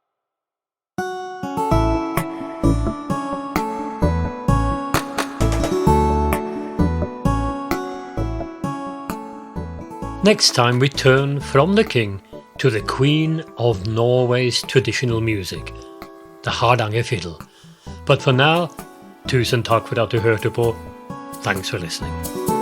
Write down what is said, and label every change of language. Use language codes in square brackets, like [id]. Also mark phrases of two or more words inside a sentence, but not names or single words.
[en] Next time we turn from the king to the Queen of Norway's traditional music, the Hardanger fiddle. But for now, [no] tusen takk for at du hørte på. [en] Thanks for listening.